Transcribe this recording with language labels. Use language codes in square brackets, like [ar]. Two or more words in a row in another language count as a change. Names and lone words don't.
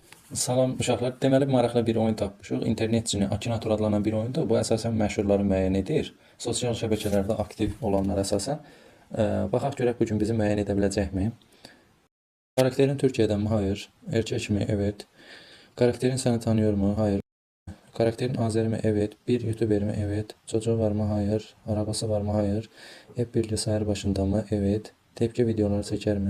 [az] Salam uşaqlar. Deməli maraqlı bir oyun tapmışıq. İnternet cini Akinator adlanan bir oyundur. Bu əsasən məşhurları müəyyən edir. Sosial şəbəkələrdə aktiv olanlar əsasən. Baxaq görək bu gün bizi müəyyən edə biləcəkmi? [tr] Karakterin Türkiye'den mi? Hayır. Erkek mi? Evet. Karakterin seni tanıyor mu? Hayır. Karakterin Azeri mi? Evet. Bir YouTuber mi? Evet. Çocuğu var mı? Hayır. Arabası var mı? Hayır. Hep bilgisayar başında mı? Evet. Tepki videoları çeker mi?